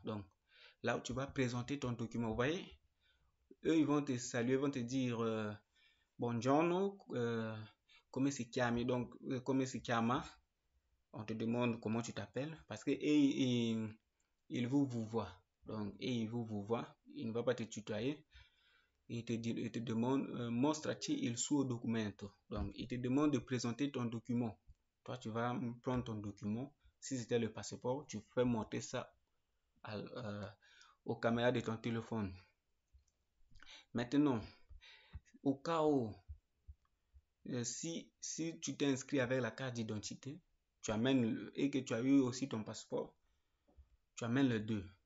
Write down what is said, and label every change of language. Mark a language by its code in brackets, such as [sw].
[fr] Donc, là où tu vas présenter ton document, vous voyez, eux, ils vont te saluer, ils vont te dire [it] Buongiorno, come si chiami? [fr] Donc, [it] come si chiama? [fr] On te demande comment tu t'appelles parce que ils vous voient. Donc, ils vous voient, ils ne vont pas te tutoyer. Il te demande [it] mostrati il suo documento. [fr] Donc, il te demande de présenter ton document. Toi, tu vas prendre ton document. Si c'était le passeport, tu fais monter ça aux caméras de ton téléphone. Maintenant, au cas où, si tu t'inscris avec la carte d'identité, tu amènes et que tu as eu aussi ton passeport, tu amènes les deux.